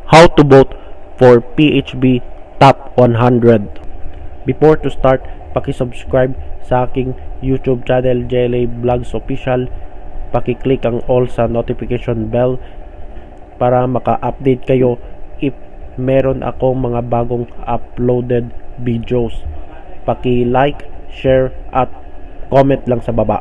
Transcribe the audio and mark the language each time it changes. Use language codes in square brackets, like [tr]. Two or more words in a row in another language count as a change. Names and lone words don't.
[en] How to vote for PHB Top 100. Before to start, [tl] paki-subscribe sa aking YouTube channel JLA Vlogs Official. Paki-click ang all sa [en] notification bell [tl] para maka-update kayo if meron akong mga bagong [en] uploaded videos. [tl] Paki-like, share at comment lang sa baba.